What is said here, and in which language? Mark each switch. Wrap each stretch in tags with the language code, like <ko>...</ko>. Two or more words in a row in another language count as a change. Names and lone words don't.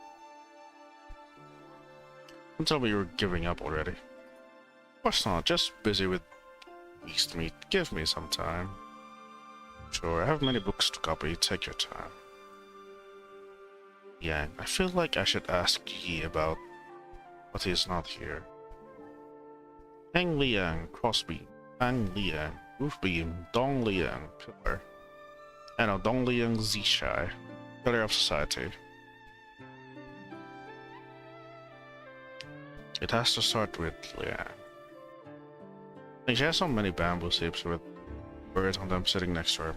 <en>Don't tell me you're giving up already. Of course not, just busy with beast meat. Give me some time. Sure, I have many books to copy, take your time. Yang, I feel like I should ask Yi about but he is not here. Hang Liang, crossbeam. Hang Liang, roofbeam. Dong Liang, pillar. I know, Dong Liang Zishai, pillar of society. It has to start with Liang. I think she has so many bamboo shapes with birds on them sitting next to her.</en>